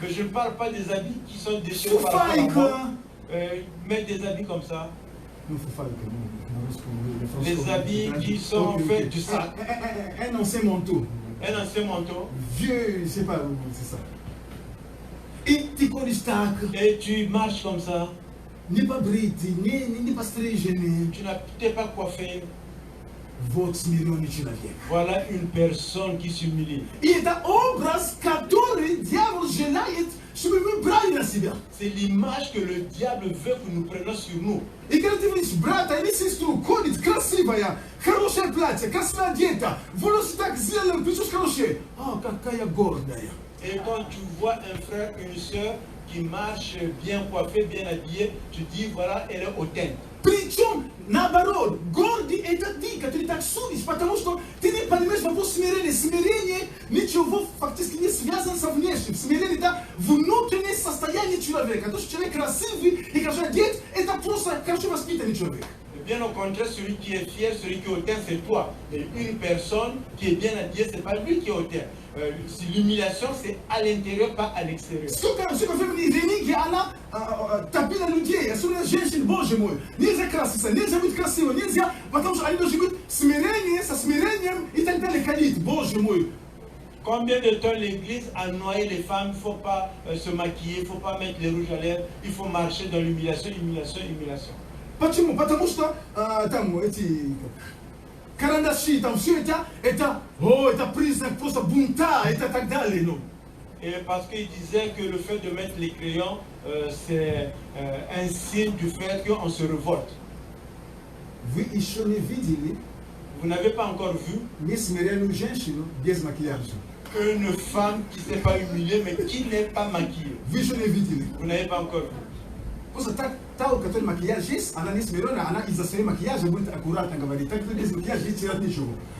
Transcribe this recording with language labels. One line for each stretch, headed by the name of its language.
French: Mais je ne parle pas des habits qui sont déchirés par rapport à moi.
Russian: Фуфайка.
French: Mettre des habits comme ça.
Russian: Ну, фуфайка, на русском.
French: Les habits qui sont faits du sac. Un ancien manteau. Un ancien manteau. Vieux, je sais pas où c'est ça.
Russian: И ты ходишь так,
French: Et tu marches comme ça.
Russian: не побритый, не постриженный.
French: Tu t'es pas coiffé.
Russian: Вот смиренный человек.
French: Voilà une personne qui s'humilie.
Russian: И это образ, который дьявол желает, чтобы мы брали на себя.
French: C'est l'image que le diable veut que nous prenions sur nous.
Russian: И когда ты видишь брата или сестру, ходит красивая, хорошее платье, красиво одета, волосы так сделаны, прическа хорошая. А, какая гордая.
French: Et quand tu vois un frère, une soeur qui marche bien coiffé, bien habillé, tu dis voilà, elle est hautaine.
Russian: Причем, наоборот, гордый это ты, который так судишь, потому что ты не понимаешь вопрос смирения. Смирение ничего фактически не связано со внешним. Смирение это внутреннее состояние человека. То, что человек красивый и хорошо одет, это просто хорошо воспитанный человек.
French: Bien au contraire, celui qui est fier, celui qui est hautain, c'est toi. Et une personne qui est bien habillée, c'est pas lui qui est hautain. L'humiliation, c'est à l'intérieur, pas à l'extérieur.
Russian: Сколько времени религия, она топила людей, особенно женщин, боже мой. Нельзя краситься, нельзя быть красивым, нельзя, потому что они должны быть смирение, со смирением и так далее ходить, боже мой.
French: Combien de temps l'église a noyé les femmes? Il ne faut pas se maquiller, il ne faut pas mettre les rouges à lèvres, il faut marcher dans l'humiliation, humiliation, humiliation.
Russian: Почему? Потому что там эти карандаши, там все это признак просто бунта, это так далее. Ну.
French: Et parce qu'il disait que le fait de mettre les crayons, c'est un signe du fait qu'on se révolte.
Russian: Вы еще не видели
French: Vous n'avez pas encore vu
Russian: несмиренную женщину без макияжа?
French: une femme qui ne s'est pas humiliée, mais qui n'est pas maquillée.
Russian: Вы еще не видели?
French: Vous n'avez pas encore vu.
Russian: Просто та, у которой макияж есть, она не смиренная, она из-за своего макияжа будет аккуратно говорить. Так что без макияжа не терять ничего.